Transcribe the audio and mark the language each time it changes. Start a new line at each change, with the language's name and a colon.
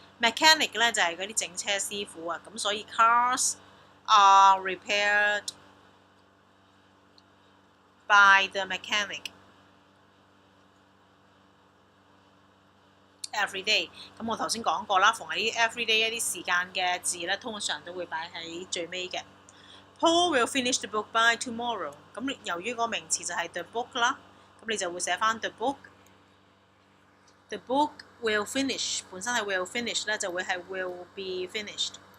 English: mechanic 咧就係嗰啲整車師傅啊，咁所以 cars are repaired by the mechanic every day。
Cantonese: 咁我頭先講過啦，逢係啲 every day 一啲時間嘅字咧，通常都會擺喺最尾嘅。
English: Paul will finish the book by tomorrow。咁由於個名詞就係 the book 啦，咁你就會寫翻 the book。The book will finish 本身係 will finish 咧，就會係 will be finished。